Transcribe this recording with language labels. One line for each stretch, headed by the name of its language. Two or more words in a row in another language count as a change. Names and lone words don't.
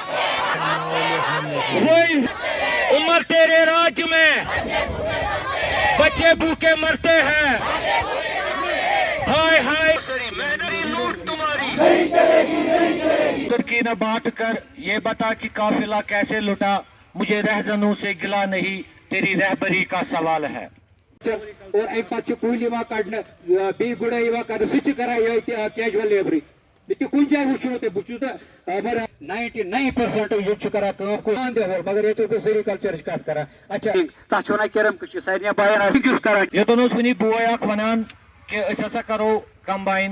Urdu: وہی عمر تیرے راج میں بچے بھوکے مرتے ہیں. ہائے ہائے میری لوٹ تمہاری ترکی نہ بانٹ کر یہ بتا کہ قافلہ کیسے لٹا. مجھے رہزنوں سے گلا نہیں تیری رہبری کا سوال ہے.
Kashmiri: اور ایک پتہ کُلۍ یِوان کڑنہٕ بیٚیہِ گُڈٲے یِوان کرنہٕ سُہ تہِ کران یہِ
English: casual labour.
Kashmiri: یہِ تہِ کُنہِ جایہِ وٕچھو تۄہہِ بہٕ چھُس نہٕ مگر 99% ییٚتہِ چھُ کران کٲم دِوان مگر ییٚتہِ بہٕ سیریکلچرٕچ کتھ کران. اچھا تتھ چھِ ونان کیرم کٔشی سارنٕے بایَن آسہِ کیُتھ کران. یوٚتن اوس وٕنی بوے اکھ ونان کہ أسۍ ہسا کرو کمباین.